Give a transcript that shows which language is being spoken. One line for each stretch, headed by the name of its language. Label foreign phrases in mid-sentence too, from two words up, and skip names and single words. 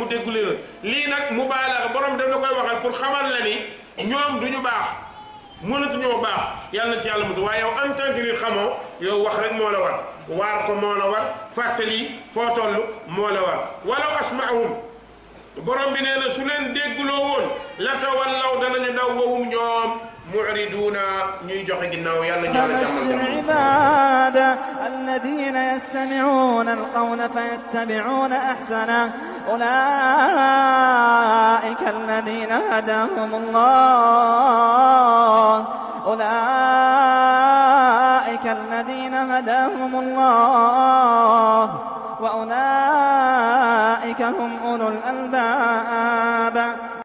Wolof: déggu leen lii nag mubaalaga borom daf la koy waxal pour xamal la ni ñoom du ñu baax mënatuñoo baax yàlla na ci yàlla mutu waaye yow
French: en tant que
Wolof: nit xamoo yow wax rek moo la war waar ko moo la war fàttali foo toll moo la war
Arabic: ولو أسمعهم
Wolof: borom bi nee na su leen dégguloo woon
Arabic: لتولوا
Wolof: danañu daw wowum ñoom mu'riduuna ñuy joxe ginnaaw yàlla ñu la jàmmal
Arabic: العباد الذين يستمعون القول فيتبعون أحسنه أولئك الذين هداهم الله أولئك الذين هداهم الله وأولئك هم أولو الألباب